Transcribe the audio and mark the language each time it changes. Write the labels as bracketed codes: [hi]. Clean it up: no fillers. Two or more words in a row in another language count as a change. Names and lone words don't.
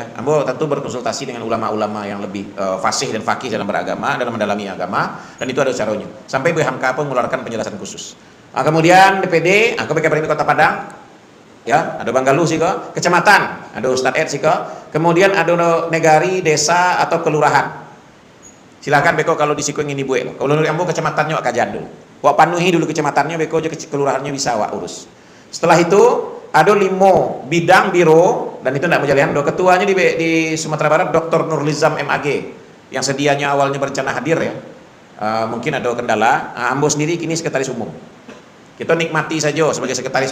[id] Ambo tentu berkonsultasi dengan ulama-ulama yang lebih fasih dan fakih dalam beragama, dalam mendalami agama, dan itu ada caranya. Sampai BHMK pun mengeluarkan penjelasan khusus. Nah, kemudian DPD, BKPRMI Kota Padang, ya, ada Banggalu sih kok, kecamatan, ada Ustadz Ed sih kok. Kemudian ada negari, desa atau kelurahan. [min] Silakan beko kalau di siku ingin dibuat. Kalau dari ambo kecamatannya wak kajado. Wak panuhi dulu kecamatannya, beko aja kelurahannya bisa wak urus. [id] Setelah itu ada 5 bidang biro dan itu tidak berjalan. Ketuanya di Sumatera Barat Dr. Nurlizam MAG yang sedianya awalnya berencana hadir ya. Mungkin ada kendala. Ambo sendiri kini sekretaris umum. Kita nikmati saja sebagai sekretaris.